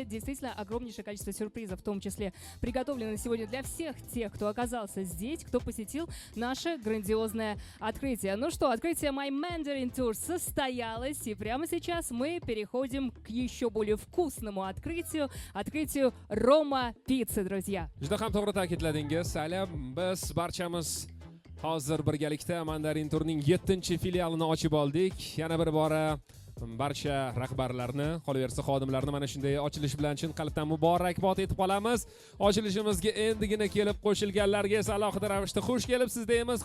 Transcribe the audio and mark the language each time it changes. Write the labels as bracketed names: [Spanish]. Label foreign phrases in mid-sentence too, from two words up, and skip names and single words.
[Russian] Действительно, огромнейшее количество сюрпризов, в том числе, приготовлено сегодня для всех тех, кто оказался здесь, кто посетил наше грандиозное открытие. Ну что, открытие My Mandarin Tour состоялось, и прямо сейчас мы переходим к еще более вкусному открытию Roma Pizza, друзья. [Uzbek] Juda ham to'g'ri ta'kidladingiz. Hali biz barchamiz hozir birgalikda Mandarin Tourning 7-filialini ochib oldik. Yana bir bora barcha rahbarlarni, qolaversa xodimlarni mana shunday ochilish bilan chin qalbdan muborakbod etib qolamiz. Ochilishimizga endigina kelib qo'shilganlarga esa alohida ravishda xush kelibsiz deymiz.